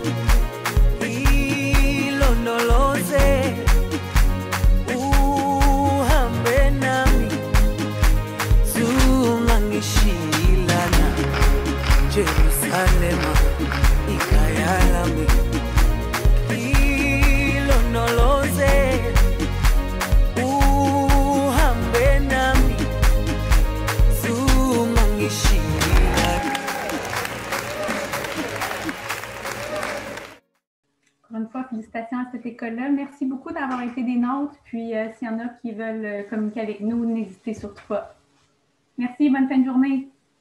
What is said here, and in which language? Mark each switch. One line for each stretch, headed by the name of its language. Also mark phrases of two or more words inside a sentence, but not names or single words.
Zulu: ilondoloze uhambe nami zungangishilana Jerusalema ikhaya lami ilondoloze uhambe nami zungangishilana.
French: Encore une fois, félicitations à cette école-là. Merci beaucoup d'avoir été des nôtres. Puis, s'il y en a qui veulent communiquer avec nous, n'hésitez surtout pas. Merci, bonne fin de journée.